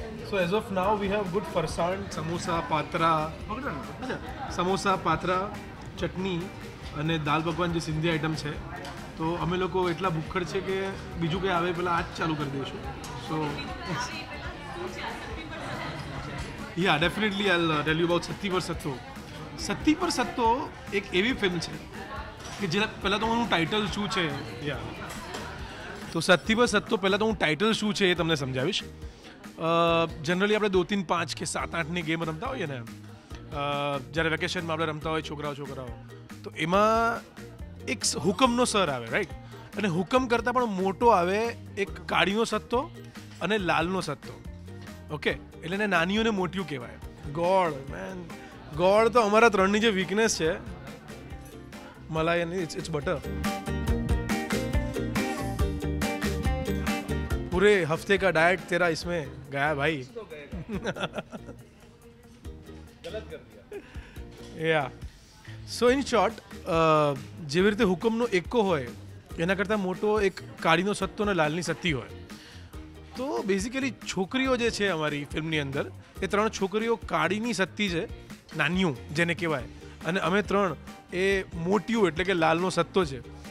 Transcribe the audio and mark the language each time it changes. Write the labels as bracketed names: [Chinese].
[English] So as of now we have good farsan, samosa, patra, samosa, patra, [Gujarati] ચટણી અને દાલ પકવાન જે Sindhi item છે. તો અમે લોકો એટલા ભૂખડ છે કે બીજું કંઈ આવે પહેલાં આ જ ચાલુ કરી દઈશું. [English] So yeah definitely I tell you about સત્તી પર સત્તો. [Gujarati] સત્તી પર સત્તો એક એવી ફિલ્મ છે કે જેના પહેલાં તો હું ટાઇટલ શું છે તો સત્તી પર સત્તો પહેલાં તો હું ટાઇટલ શું છે એ તમને સમજાવીશ. જનરલી આપણે 2, 3, 5 કે 7, 8ની ગેમ રમતા હોઈએ ને, જ્યારે વેકેશનમાં આપણે રમતા હોય છોકરાઓ તો એમાં એક હુકમનો સર આવે, રાઈટ? અને હુકમ કરતાં પણ મોટો આવે એક કાળીનો સત્તો અને લાલનો સત્તો. ઓકે, એટલે એને નાનીઓ ને મોટિયું કહેવાય. ગોળ મેન, ગોળ તો અમારા ત્રણની જે વીકનેસ છે, મલાઈ અને ઇટ્સ બટર. [Hindi] पूरे हफ्ते का डाइट तेरा इसमें गया भाई. [Gujarati] યા સો ઇન શોર્ટ, જેવી રીતે હુકમનો એકો હોય એના કરતાં મોટો એક કાળીનો સત્તો અને લાલની સત્તી હોય. તો બેઝિકલી છોકરીઓ જે છે અમારી ફિલ્મની અંદર, એ 3 છોકરીઓ કાળીની સત્તી છે, નાન્યું જેને કહેવાય, અને અમે 3 એ મોટિયું એટલે કે લાલનો સત્તો છે.